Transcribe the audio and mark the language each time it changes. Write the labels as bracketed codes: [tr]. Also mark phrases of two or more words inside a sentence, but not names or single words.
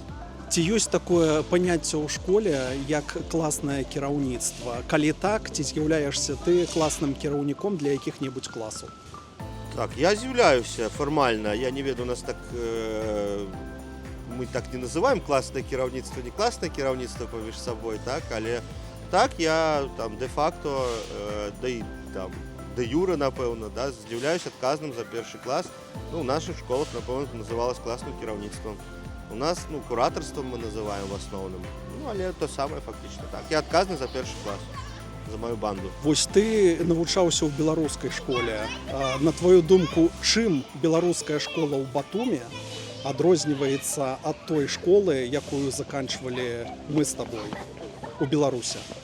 [be] Ці ёсць такое паняцце ў школе, як класнае кіраўніцтва? Калі так, ці з'яўляешся ты класным кіраўніком для якіх-небудзь класаў? Так, я з'яўляюся фармальна. Я не ведаю, у нас так мы так не называем класнае кіраўніцтва, не класнае кіраўніцтва паміж сабой, так, але так я там де-факто, там де юра, напэўна, да, з'яўляюся адказным за першы клас. Ну, у нашых школах, напэўна, называлось класным кіраўніцтвам. У нас, ну, куратарством мы называем в асноўным. Ну, але то самае фактычна так. Я адказны за першы клас, за мою банду. Вось ты навучаўся ў беларускай школе. На твою думку, чым беларуская школа ў Батуми адрозніваецца ад той школы, якую заканчвалі мы з табой у Беларусі?